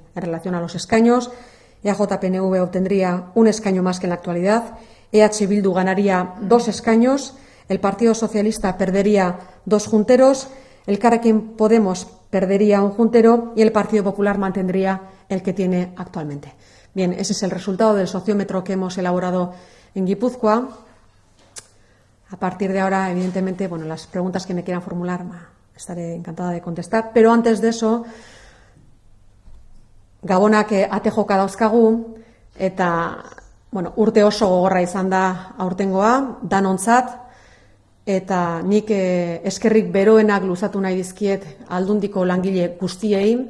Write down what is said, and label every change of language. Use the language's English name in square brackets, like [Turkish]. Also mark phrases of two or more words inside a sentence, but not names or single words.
[Spanish] En relación a los escaños, EAJ-PNV obtendría un escaño más que en la actualidad, EH Bildu ganaría 2 escaños, el Partido Socialista perdería 2 junteros, Elkarrekin Podemos perdería 1 juntero y el Partido Popular mantendría el que tiene actualmente. Bien, ese es el resultado del sociómetro que hemos elaborado en Guipúzcoa. A partir de ahora, evidentemente, las preguntas que me quieran formular, estaré encantada de contestar. Pero antes de eso, [Basque] Gabonak ate joka dauzkagu, eta urte oso gogorra izan da aurtengoa, danontzat, eta nik eskerrik beroenak luzatu nahi dizkiet Aldundiko langile guztiei.